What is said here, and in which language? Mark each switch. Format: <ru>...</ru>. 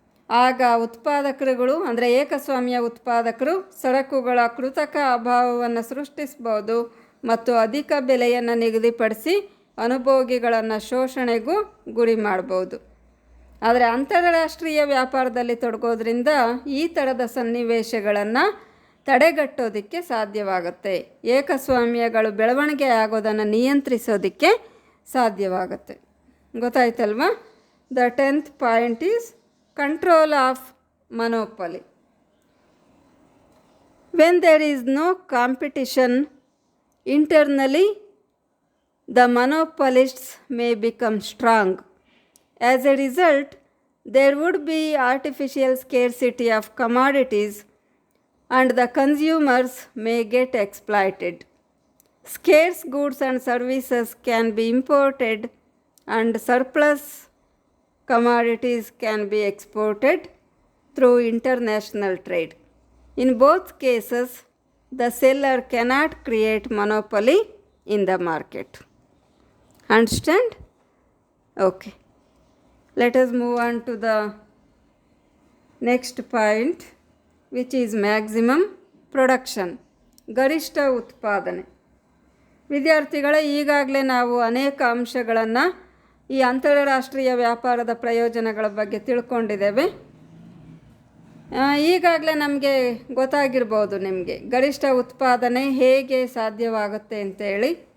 <kn>ಆಗ ಉತ್ಪಾದಕರುಗಳು ಅಂದರೆ ಏಕಸ್ವಾಮ್ಯ ಉತ್ಪಾದಕರು ಸರಕುಗಳ ಕೃತಕ ಅಭಾವವನ್ನು ಸೃಷ್ಟಿಸ್ಬೋದು ಮತ್ತು ಅಧಿಕ ಬೆಲೆಯನ್ನು ನಿಗದಿಪಡಿಸಿ ಅನುಭೋಗಿಗಳನ್ನು ಶೋಷಣೆಗೂ ಗುರಿ ಮಾಡ್ಬೋದು. ಆದರೆ ಅಂತಾರಾಷ್ಟ್ರೀಯ ವ್ಯಾಪಾರದಲ್ಲಿ ತೊಡಗೋದ್ರಿಂದ ಈ ಥರದ ಸನ್ನಿವೇಶಗಳನ್ನು ತಡೆಗಟ್ಟೋದಕ್ಕೆ ಸಾಧ್ಯವಾಗುತ್ತೆ. ಏಕಸ್ವಾಮ್ಯಗಳು ಬೆಳವಣಿಗೆ ಆಗೋದನ್ನು ನಿಯಂತ್ರಿಸೋದಕ್ಕೆ ಸಾಧ್ಯವಾಗುತ್ತೆ. ಗೊತ್ತಾಯ್ತಲ್ವಾ?</kn> <en>The 10th point is control of monopoly. When there is no competition internally, the monopolists may become strong. As a result, there would be artificial scarcity of commodities and the consumers may get exploited. Scarce goods and services can be imported and surplus commodities can be exported through international trade. In both cases, the seller cannot create monopoly in the market. Understand? Okay. Let us move on to the next point, which is maximum production.</en> <kn>ಗರಿಷ್ಠ ಉತ್ಪಾದನೆ. ವಿದ್ಯಾರ್ಥಿಗಳೇ, ಈಗಾಗಲೇ ನಾವು ಅನೇಕ ಅಂಶಗಳನ್ನು ಈ ಅಂತಾರಾಷ್ಟ್ರೀಯ ವ್ಯಾಪಾರದ ಪ್ರಯೋಜನಗಳ ಬಗ್ಗೆ ತಿಳ್ಕೊಂಡಿದ್ದೇವೆ. ಈಗಾಗಲೇ ನಮಗೆ ಗೊತ್ತಾಗಿರ್ಬೋದು ನಿಮಗೆ ಗರಿಷ್ಠ ಉತ್ಪಾದನೆ ಹೇಗೆ ಸಾಧ್ಯವಾಗುತ್ತೆ ಅಂತೇಳಿ.</kn>